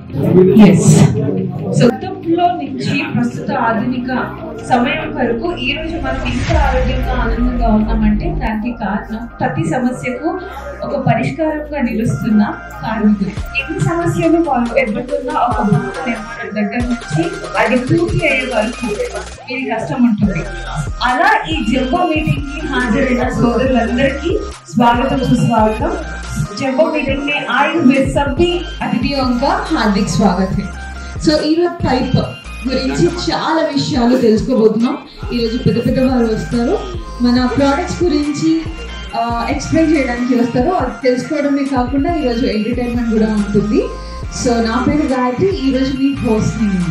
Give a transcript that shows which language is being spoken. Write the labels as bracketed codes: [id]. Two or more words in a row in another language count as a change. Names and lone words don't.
[te] గతంలో నుంచి ప్రస్తుత ఆధునిక సమయం వరకు ఈ రోజు మనం ఇంత ఆరోగ్యంగా ఆనందంగా ఉన్నామంటే దానికి కారణం ప్రతి సమస్యకు ఒక పరిష్కారంగా నిలుస్తున్న కార్మికులు. ఎన్ని సమస్యలు వాళ్ళు ఎదుర్కొన్న ఒక భవన నిర్మాణం దగ్గర నుంచి అది పూర్తి అయ్యే వరకు వీరి కష్టం ఉంటుంది. అలా ఈ [en] jumbo meeting [te] కి హాజరైన సోదరులందరికీ [hi] स्वागत सुस्वागतम। [en] jumbo meeting [hi] में आए हुए सभी अतिथियों का हार्दिक स्वागत है। [te] సో ఈరోజు పైప్ గురించి చాలా విషయాలు తెలుసుకోబోతున్నాం. ఈరోజు పెద్ద పెద్ద వారు వస్తారు, మన ప్రోడక్ట్స్ గురించి ఎక్స్ప్లెయిన్ చేయడానికి వస్తారు. అది తెలుసుకోవడమే కాకుండా ఈరోజు ఎంటర్టైన్మెంట్ కూడా ఉంటుంది. సో నా పేరు గాయత్రి, ఈరోజు మీ హోస్ట్ నేను.